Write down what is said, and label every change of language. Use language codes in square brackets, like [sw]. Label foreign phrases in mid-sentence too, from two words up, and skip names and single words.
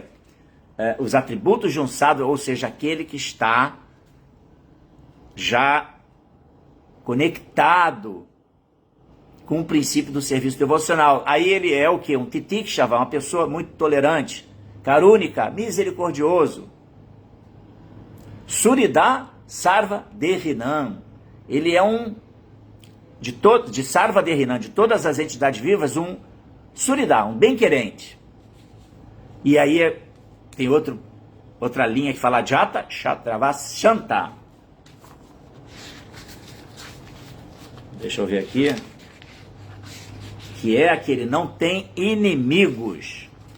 [pt] Os atributos de um sadhu, ou seja, aquele que está já conectado com o princípio do serviço devocional. Aí ele é o que? Um titikshava, uma pessoa muito tolerante, karúnica, misericordioso. [sa] सुरिद सर्व देहिनाम्. [pt] Ele é de [sa] सर्व देहिनाम्, [pt] de todas as entidades vivas, um surida, um bem-querente. E aí tem outra linha que fala [sa] जात शत्रवस् शान्त. [pt] Deixa eu ver aqui. Que é aquele não tem inimigos.